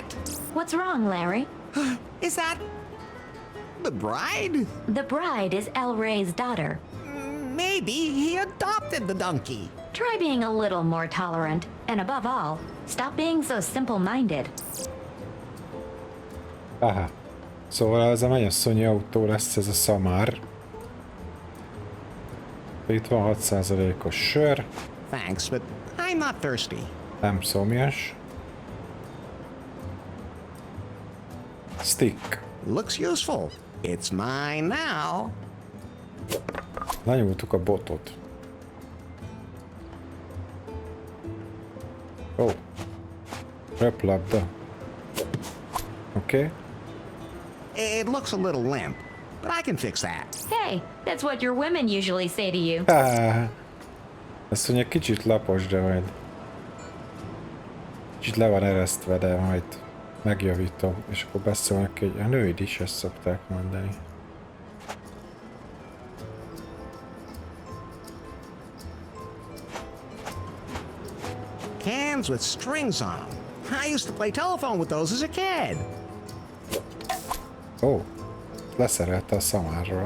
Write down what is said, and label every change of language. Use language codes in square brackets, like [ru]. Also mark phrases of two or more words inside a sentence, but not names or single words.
[en] What's wrong, Larry? Is that the bride? The bride is El Rey's daughter. Maybe he adopted the donkey. Try being a little more tolerant, and above all, stop being so simple-minded. Aha. [hu] Szóval ez a mennyasszonyi autó lesz, ez a szamár. Itt van 6%-os sör. [en] Thanks, but I'm not thirsty. [hu] Nem szomjas. [en] Stick. Looks useful. It's mine now. [hu] Lenyúltuk a botot. Ó. Oh. Röplabda. [en] Okay. It looks a little limp, but I can fix that. Hey, that's what your women usually say to you. [hu] Azt mondja, kicsit lapos, de majd... Kicsit le van eresztve, de majd megjavítom. És akkor beszélnek, hogy a nőid is ezt szokták mondani. [en] Cans with strings on them. I used to play telephone with those as a kid. [hu] Ó, leszerelte a szamárról.